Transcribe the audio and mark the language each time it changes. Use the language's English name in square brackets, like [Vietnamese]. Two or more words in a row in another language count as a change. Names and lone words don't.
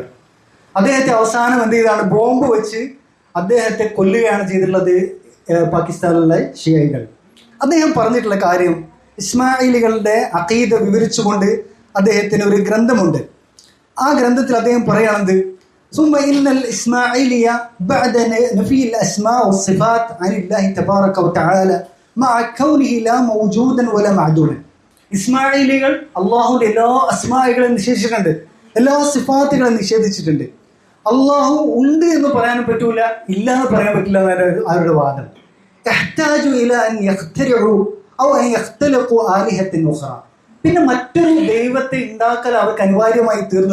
[Malayalam] അദ്ദേഹത്തെ അവസാനം എന്ത് ചെയ്താണ്? ബോംബ് വെച്ച് അദ്ദേഹത്തെ കൊല്ലുകയാണ് ചെയ്തിട്ടുള്ളത് പാകിസ്ഥാനിലെ ഷിയകൾ. അദ്ദേഹം പറഞ്ഞിട്ടുള്ള കാര്യം, ഇസ്മായിലികളുടെ അഖീദ വിവരിച്ചുകൊണ്ട് അദ്ദേഹത്തിന് ഒരു ഗ്രന്ഥമുണ്ട്. ആ ഗ്രന്ഥത്തിൽ അദ്ദേഹം പറയുന്നത്, [Arabic] ثم إن الإسماعيلية بعد نفي الأسماء والصفات عن الله تبارك وتعالى مع كونه لا موجودا ولا معدولا. [Malayalam] ഇസ്മായിലികൾ അള്ളാഹുവിന്റെ എല്ലാ അസ്മായികളെയും നിഷേധിച്ചിട്ടുണ്ട്, എല്ലാ സിഫാത്തുകളും നിഷേധിച്ചിട്ടുണ്ട്. അള്ളാഹു ഉണ്ട് എന്ന് പറയാനും പറ്റൂല, ഇല്ല എന്ന് പറയാൻ പറ്റില്ല എന്നാണ് അവരുടെ വാദം. പിന്നെ മറ്റൊരു ദൈവത്തെ ഉണ്ടാക്കൽ അവർക്ക് അനിവാര്യമായി തീർന്നു.